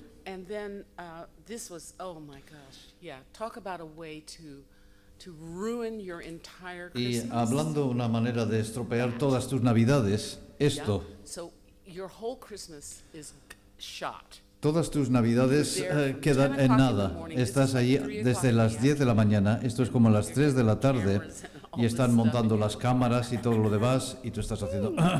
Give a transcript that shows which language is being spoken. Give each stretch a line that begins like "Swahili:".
English: And then this was, oh my gosh, yeah, talk about a way to ruin your entire Y Christmas.
Spanish: hablando una manera de estropear todas tus navidades, esto.
English: Yeah. So your whole Christmas is shot.
Spanish: Todas tus navidades quedan en nada. Estás allí desde las 10 de la mañana, esto es como las 3 de la tarde, y están montando las cámaras y todo lo demás, y tú estás haciendo...